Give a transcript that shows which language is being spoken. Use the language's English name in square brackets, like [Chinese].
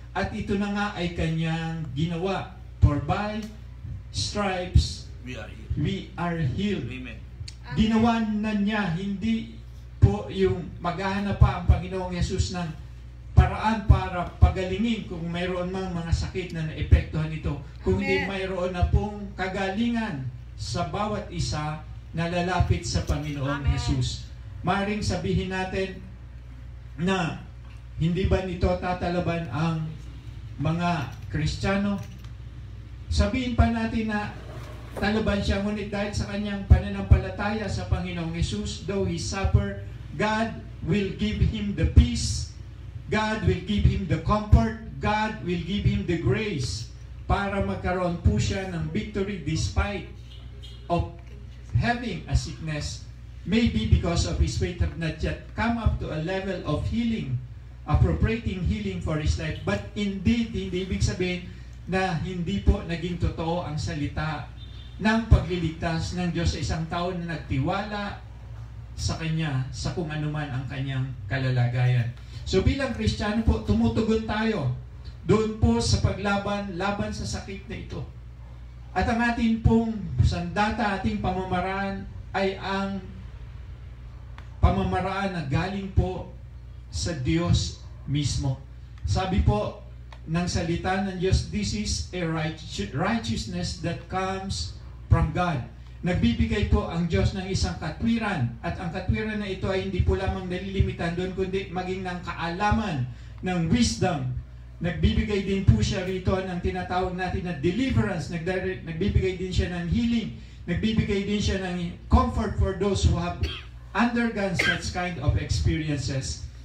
[Filipino] At ito na nga ay kanyang ginawa. [English] For by stripes, we are healed. Amen. [Filipino] Ginawa na niya, hindi po yung maghahanap pa ang Panginoong Jesus ng paraan para pagalingin kung mayroon mang mga sakit na naepektuhan ito. Kung hindi mayroon na pong kagalingan sa bawat isa na lalapit sa Panginoong Jesus. Maring sabihin natin na hindi ba nito tatalaban ang mga Kristiyano? Sabihin pa natin na talaban siya, ngunit dahil sa kanyang pananampalataya sa Panginoong Jesus, [English] though he suffer, God will give him the peace, God will give him the comfort, God will give him the grace [Filipino] para magkaroon po siya ng [English] victory despite of having a sickness. Maybe because of his faith have not yet come up to a level of healing, appropriating healing for his life. But indeed, [Filipino] hindi ibig sabihin na hindi po naging totoo ang salita ng pagliligtas ng Diyos sa isang tao na nagtiwala sa Kanya, sa kung anuman ang kanyang kalalagayan. So bilang Kristiyano po, tumutugon tayo doon po sa laban sa sakit na ito. At ang ating pong sandata, ating pamamaraan ay ang pamamaraan na galing po sa Diyos mismo. Sabi po ng salita ng Diyos, [English] this is a righteousness that comes from God. [Filipino] Nagbibigay po ang Diyos ng isang katwiran, at ang katwiran na ito ay hindi po lamang nalilimitan doon, kundi maging ng kaalaman, ng wisdom. Nagbibigay din po siya rito ng tinatawag natin na deliverance, nagbibigay din siya ng healing, nagbibigay din siya ng [English] comfort for those who have undergone such kind of experiences.